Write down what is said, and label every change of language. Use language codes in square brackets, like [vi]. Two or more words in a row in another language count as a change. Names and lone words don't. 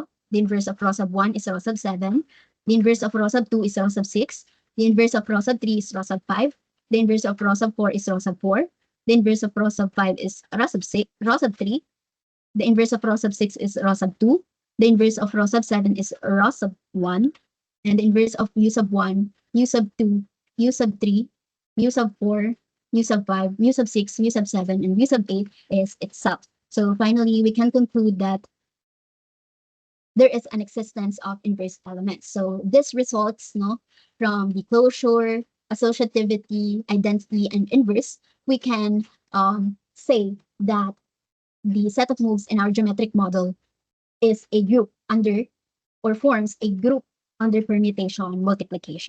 [en] The inverse of row sub 1 is row sub 7. The inverse of row sub 2 is row sub 6. The inverse of row sub 3 is row sub 5. The inverse of row sub 4 is row sub 4. The inverse of row sub 5 is row sub 6, row sub 3. The inverse of row sub 6 is row sub 2. The inverse of row sub 7 is row sub 1. And the inverse of mu sub 1, mu sub 2, mu sub 3, mu sub 4, mu sub 5, mu sub 6, mu sub 7, and mu sub 8 is itself. So finally, we can conclude that there is an existence of inverse elements. So this results from the closure, associativity, identity, and inverse. We can say that the set of moves in our geometric model is a group under, or forms a group under permutation multiplication.